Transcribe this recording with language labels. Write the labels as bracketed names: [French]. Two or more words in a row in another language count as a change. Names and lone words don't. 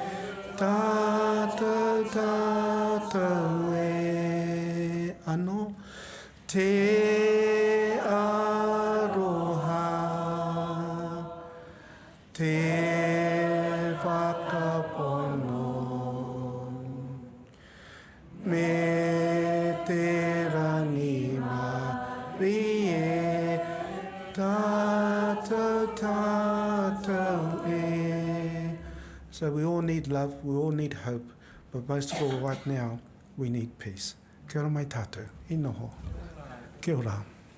[Māori] tātou e, ano, te aroha, te whakapono, me te rangi mari e, tātou e. [English] So we all need love, we all need hope, but most of all right now, we need peace. [Māori] Kia ora mai tātou, I noho. Kia ora.